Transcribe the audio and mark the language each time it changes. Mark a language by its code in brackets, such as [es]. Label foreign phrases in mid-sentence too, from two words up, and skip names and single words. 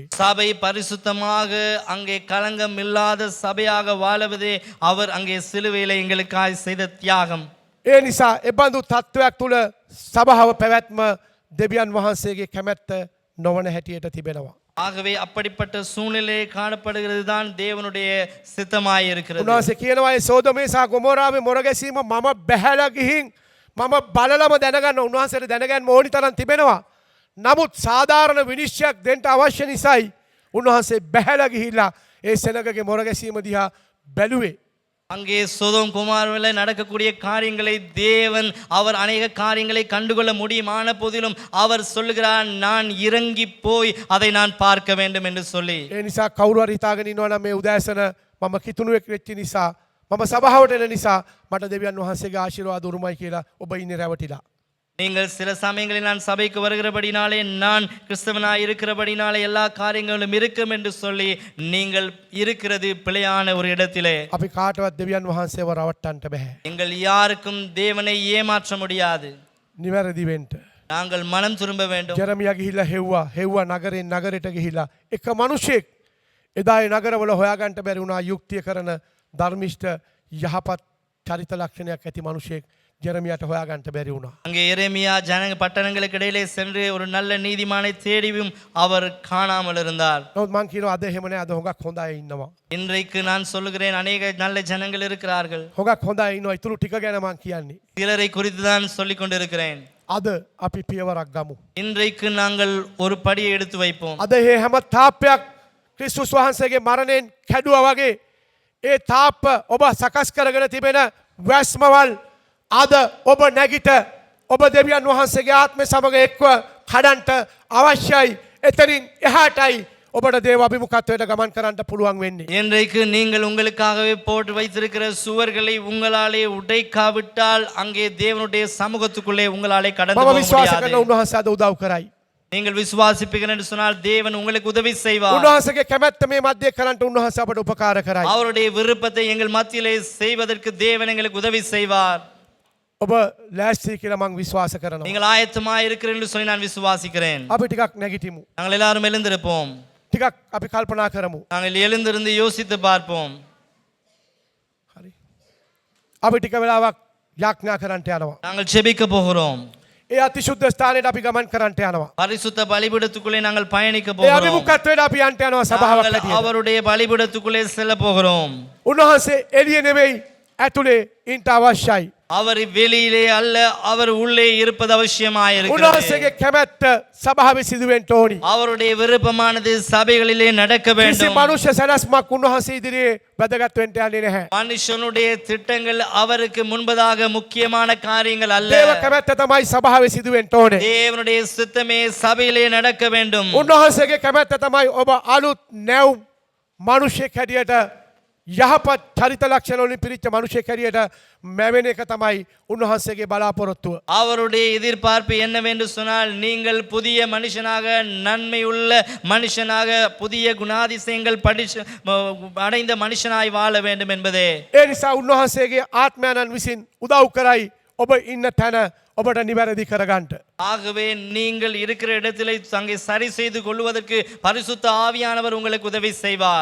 [ta] சபை பரிசுத்தமாக அங்கே களங்கம் இல்லாத சபையாக வாழுவதே அவர் அங்கே சிலுவையிலே எங்களுக்காய் செய்த தியாகம். [si] ඒ නිසා එබඳු තත්ත්වයක් තුළ සභාව පැවැත්ම දෙවියන් වහන්සේගේ කැමැත්ත නොවන හැටියට තිබෙනවා. [ta] ஆகவே அப்படிப்பட்ட சூழ்நிலை காணப்படுகிறது தான் தேவனுடைய சித்தமாய் இருக்கிறது. [si] උන්වහන්සේ කියනවා ඒ සෝදොමේ සහ ගොමෝරාවේ මොරගැසීම මම බැහැලා ගිහින් මම බලලම දැනගන්න උන්වහන්සේට දැනගන්න ඕනි තරම් තිබෙනවා. නමුත් සාධාරණ විනිශ්චයක් දෙන්න අවශ්‍ය නිසායි උන්වහන්සේ බැහැලා ගිහිල්ලා ඒ සෙනගගේ මොරගැසීම දිහා බැලුවේ. [ta] அங்கே சோதோம் குமாரனில் நடக்கக்கூடிய காரியங்களை தேவன் அவர் அநேக காரியங்களை கண்டுகொள்ள முடியுமான போதிலும் அவர் சொல்லுகிறார் நான் இறங்கி போய் அதை நான் பார்க்க வேண்டும் என்று சொல்லி. [si] ඒ නිසා කවුරු හරි හිතාගෙන ඉන්නවා නම් මේ උදෑසන මම කිතුණුවෙක් වෙච්ච නිසා මම සභාවට එන නිසා මට දෙවියන් වහන්සේගේ ආශිර්වාද උරුමයි කියලා ඔබ ඉන්නේ රැවටිලා. [ta] நீங்கள் சில சமயங்களில் நான் சபைக்கு வருகிறபடினாலே நான் கிறிஸ்தவனாய் இருக்கிறபடினாலே எல்லா காரியங்களும் இருக்கும் என்று சொல்லி நீங்கள் இருக்கிறது பிழையான ஒரு இடத்திலே. [si] අපි කාටවත් දෙවියන් වහන්සේව රවට්ටන්න බෑ. [ta] எங்கள் யாருக்கும் தேவனை ஏமாற்ற முடியாது. [si] නිවැරදි වෙන්න. [ta] நாங்கள் மனம் திரும்ப வேண்டும். [si] ජෙරමියා ගිහිල්ලා හෙව්වා නගරෙන් නගරයට ගිහිල්ලා එක මිනිහෙක් එදා ඒ නගරවල හොයාගන්න බැරි වුණා යුක්තිය කරන ධර්මිෂ්ඨ යහපත් චරිත ලක්ෂණයක් ඇති මිනිහෙක් ජෙරමියාට හොයාගන්ට බැරි උනා [ta] அங்கே எரேமியா ஜனங்க பட்டணங்களுக்கு இடையிலே சென்று ஒரு நல்ல நீதிமானை தேடியும் அவர் காணாமல் இருந்தார். [si] නමුත් මං කියනවා අද එහෙම නෑ අද හොඟක් හොඳ අය ඉන්නවා. [ta] இன்றைக்கு நான் சொல்லுகிறேன் அநேக நல்ல ஜனங்கள் இருக்கிறார்கள். [si] හොඟක් හොඳ අය ඉන්නවා. ඊතුරු ටික ගැන මං කියන්නේ. [ta] சிலரை குறித்து தான் சொல்லிக் கொண்டிருக்கிறேன். [si] අද අපි පියවරක් ගමු. [ta] இன்றைக்கு நாங்கள் ஒரு படியை எடுத்து வைப்போம். [si] අද මේ හැම තාප්පයක් ක්‍රිස්තුස් වහන්සේගේ මරණයෙන් කැඩුවා වගේ ඒ තාප්ප ඔබ සකස් කරගෙන තිබෙන වැස්මවල් අද ඔබ නැගිට ඔබ දෙවියන් වහන්සේගේ ආත්මය සමග එක්ව කඩන්ට අවශ්‍යයි. එතනින් එහාටයි ඔබට දේව අභිමුඛත්වයට ගමන් කරන්න පුළුවන් වෙන්නේ. [ta] இன்றைக்கு நீங்கள் உங்களுக்காகவே போட்டு வைத்திருக்கிற சுவர்களை உங்களாலே உடைக்காவிட்டால் அங்கே தேவனுடைய சமூகத்துக்குள்ளே உங்களாலே கடந்து [si] මම [ta] போக [si] විශ්වාස කරන [ta] முடியாது. [si] උන්වහන්සේ අද උදව් කරයි. [ta] நீங்கள் விசுவாசிப்பீர்கள் என்று சொன்னால் தேவன் உங்களுக்கு உதவி செய்வார். [si] උන්වහන්සේගේ කැමැත්ත මේ මැදේ කරන්ට උන්වහන්සේ අපට උපකාර කරයි. [ta] அவருடைய விருப்பத்தை எங்கள் மத்தியிலே செய்வதற்கு தேவன் எங்களுக்கு உதவி செய்வார். [si] ඔබ ලෑස්ති කියලා මං විශ්වාස කරනවා. [ta] நீங்கள் ஆயத்தமாய் இருக்கிறீர்கள் என்று சொல்லி நான் விசுவாசிக்கிறேன். [si] අපි ටිකක් නැගිටිමු. [ta] நாங்கள் எல்லாரும் எழுந்திருப்போம். [si] ටිකක් අපි කල්පනා කරමු. [ta] நாங்கள் எழுந்திருந்து யோசித்து பார்ப்போம். [si] හරි. අපි ටික වෙලාවක් යාඥා කරන්නට යනවා. [ta] நாங்கள் ஜெபிக்க போகிறோம். [si] ඒ අතිශුද්ධ ස්ථානයට අපි ගමන් කරන්නට යනවා. [ta] பரிசுத்த பலிபீடத்துக்குள்ளே நாங்கள் பயணிக்க [si] ඒ [ta] போகிறோம். [si] අභිමුඛත්වයට අපි යන්න යනවා සභාවක් [ta] நாங்கள் [si] හැටියට. [ta] அவருடைய பலிபீடத்துக்குள்ளே செல்ல போகிறோம். [si] උන්වහන්සේ එළිය නෙවෙයි ඇතුලේ ඉන්න අවශ්‍යයි. [ta] அவர் வெளியிலே அல்ல, அவர் உள்ளே இருப்பது அவசியமாயிருக்கிறது. [si] උන්වහන්සේගේ කැමැත්ත සභාවේ සිදු වෙන්න ඕනි. [ta] அவருடைய விருப்பமானது சபைகளிலே நடக்க [si] කිසි [ta] வேண்டும். [si] මනුෂ්‍ය සැලැස්මක් උන්වහන්සේ ඉදිරියේ වැදගත් වෙන්න යන්නේ නැහැ. [ta] மனுஷனுடைய திட்டங்கள் அவருக்கு முன்பதாக முக்கியமான காரியங்கள் அல்ல. [si] දේව කැමැත්ත තමයි සභාවේ සිදු වෙන්න ඕනේ. [ta] தேவனுடைய சித்தமே சபையிலே நடக்க வேண்டும். [si] උන්වහන්සේගේ කැමැත්ත තමයි ඔබ අලුත් නැවුම් මනුෂ්‍යෙක් හැටියට යහපත් චරිත ලක්ෂණ වලින් පිරිච්ච මනුෂ්‍යෙක් හැටියට මැවෙන එක තමයි උන්වහන්සේගේ බලාපොරොත්තුව. [ta] அவருடைய எதிர்பார்ப்பு என்னவென்று சொன்னால் நீங்கள் புதிய மனுஷனாக நன்மையுள்ள மனுஷனாக புதிய குணாதிசயங்கள் அடைந்த மனுஷனாய் வாழ வேண்டும் என்பதே. [si] ඒ නිසා උන්වහන්සේගේ ආත්මයන්න් විසින් උදව් කරයි ඔබ ඉන්න තැන ඔබට නිවැරදි කරගන්නට. [ta] ஆகவே நீங்கள் இருக்கிற இடத்திலே அங்கே சரி செய்து கொள்வதற்கு பரிசுத்த ஆவியானவர் உங்களுக்கு உதவி செய்வார்.